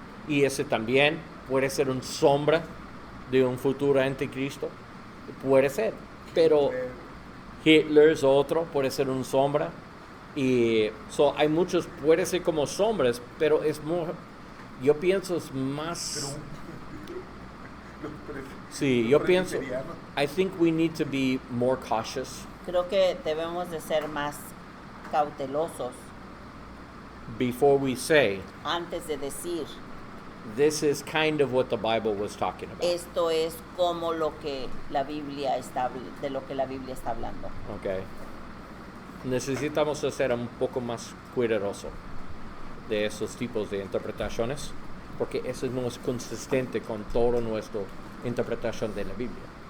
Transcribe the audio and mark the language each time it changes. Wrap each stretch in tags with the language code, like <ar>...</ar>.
<es>Y ese también puede ser una sombra de un futuro anticristo. Puede ser. Pero Hitler es otro, puede ser una sombra. Y hay muchos, puede ser como sombras, pero es muy, yo pienso es más... Sí, yo pienso,</es> <en>I think we need to be more cautious</en> <es>Creo que debemos de ser más cautelosos</es> <en>before we say,</en> <es>antes de decir,</es> <en>this is kind of what the Bible was talking about.</en> <es>esto es como lo que la Biblia está, de lo que la Biblia está hablando.</es> <en>Okay.</en> <es>Necesitamos ser un poco más cuidadoso de esos tipos de interpretaciones, porque eso no es consistente con toda nuestra interpretación de la Biblia.</es>